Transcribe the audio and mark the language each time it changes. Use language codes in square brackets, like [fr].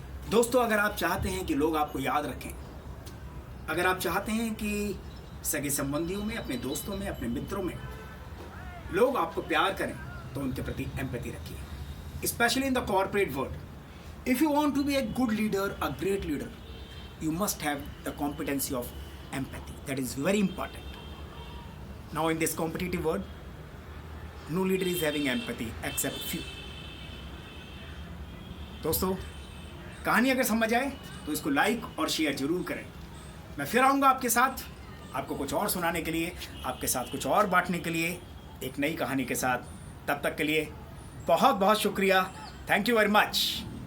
[hi] दोस्तों, अगर आप चाहते हैं कि लोग आपको याद रखें, अगर आप चाहते हैं कि सगे संबंधियों में, अपने दोस्तों में, अपने मित्रों में लोग आपको प्यार करें, तो उनके प्रति एम्पैथी रखिए। [en] Specially in the corporate world, if you want to be a good leader, a great leader, you must have the competency of empathy. That is very important. Now in this competitive world, no leader is having empathy except few. [hi] दोस्तों, कहानी अगर समझ आए तो इसको like और share जरूर करें। मैं फिर आऊँगा आपके साथ, आपको कुछ और सुनाने के लिए, आपके साथ कुछ और बांटने के लिए, एक नई कहानी के साथ। तब तक के लिए बहुत बहुत शुक्रिया। [en] Thank you very much.